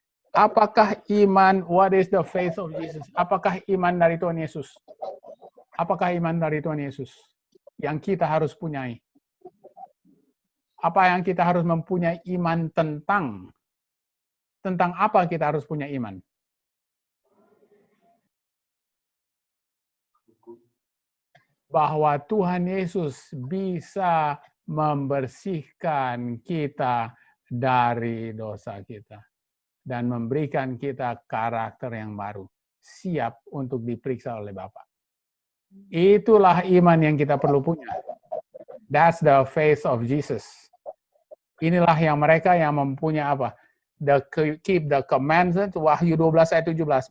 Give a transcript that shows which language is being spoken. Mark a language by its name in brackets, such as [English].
[Indonesian] Apakah iman, [English] what is the faith of Jesus? [Indonesian] Apakah iman dari Tuhan Yesus? Apakah iman dari Tuhan Yesus? Yang kita harus punyai. Apa yang kita harus mempunyai iman tentang? Tentang apa kita harus punya iman? Bahwa Tuhan Yesus bisa membersihkan kita dari dosa kita. Dan memberikan kita karakter yang baru. Siap untuk diperiksa oleh Bapa. Itulah iman yang kita perlu punya. [English] That's the faith of Jesus. [Indonesian] Inilah yang mereka yang mempunyai apa? [English] Keep the commandments, [Indonesian] Wahyu 12 ayat 17.